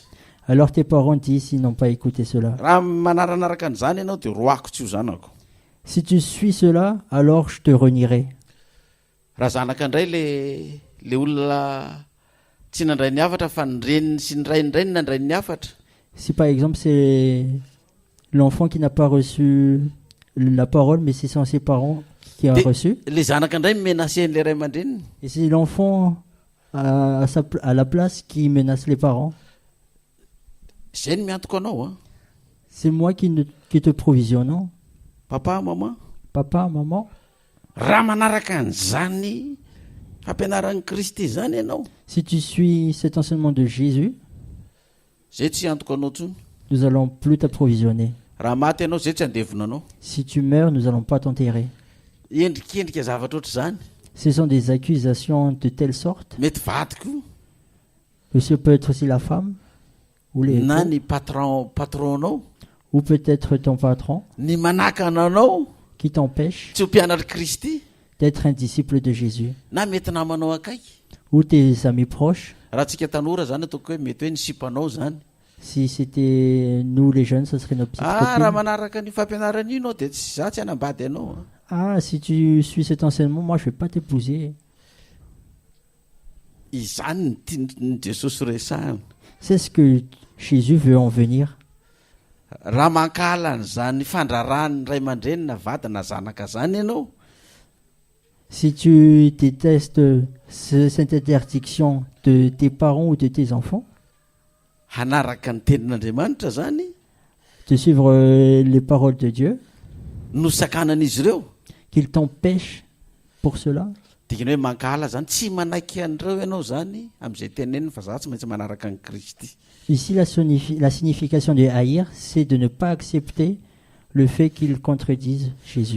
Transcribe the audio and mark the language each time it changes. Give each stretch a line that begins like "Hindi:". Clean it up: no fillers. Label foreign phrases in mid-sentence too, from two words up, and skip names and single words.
French: alors tes parents disent ils n'ont pas écouté cela.
Malagasy: Raha manaranaraka an'izany ianao dia roako tsy ho zanako.
French: Si tu suis cela, alors je te renierai.
Malagasy: Raha zanaka indray le olona tsy nandray ny hafatra fa ny reniny sy ny ray ny nandray ny hafatra.
French: Si par exemple c'est l'enfant qui n'a pas reçu la parole, mais c'est ses parents qui ont reçu,
Malagasy: Le zanaka indray menacen''le ray aman-dreniny.
French: et c'est l'enfant à la place qui menace les parents,
Malagasy: Zay ny miantoko anao a.
French: c'est moi qui te provisionnons. Papa, maman. Papa, maman,
Malagasy: Raha manaraka an'izany fampianaran'i Kristy zany ianao,
French: si tu suis cet enseignement de Jésus,
Malagasy: zay tsy antoko anao ntsony.
French: nous allons plus t'approvisionner.
Malagasy: Raha maty ianao zay tsy andevona anao.
French: Si tu meurs, nous allons pas t'enterrer.
Malagasy: Endrikendrika zavatra ohatr' zany.
French: Ce sont des accusations de telle sorte.
Malagasy: Mety vaty koa
French: Monsieur peut être aussi la femme, ou les
Malagasy: na
French: époux,
Malagasy: ny patronao,
French: ou peut-être ton patron,
Malagasy: ny manakana anao
French: qui t'empêche
Malagasy: tsy ho mpianatra Kristy,
French: d'être un disciple de Jésus,
Malagasy: na mety namanao akaiky.
French: ou tes amis proches.
Malagasy: Raha tsika tanora zany ataoko hoe mety hoe ny sipanao zany.
French: Si c'était nous les jeunes, ce serait nos petites
Malagasy: raha
French: copines.
Malagasy: manaraka ny fampianarana io anao dia za tsy hanambady anao.
French: Ah, si tu suis cet enseignement, moi je vais pas t'épouser.
Malagasy: Izany ny tiany Jesosy resahana.
French: C'est ce que Jésus veut en venir.
Malagasy: Raha mankala an'izany fandrarahany ray aman-dreny na vady na zanaka zany ianao,
French: Si tu détestes cette interdiction de tes parents ou de tes enfants,
Malagasy: hanaraka ny tenin'Andriamanitra zany
French: de suivre les paroles de Dieu,
Malagasy: no sakanan'izy ireo,
French: qu'il t'empêche pour cela,
Malagasy: dikany hoe mankala zany tsy manaiky an'ireo ianao zany amin'izay teneniny fa za tsy maintsy manaraka ny Kristy.
French: ici la signification de haïr, c'est de ne pas accepter le fait qu'ils contredisent Jésus.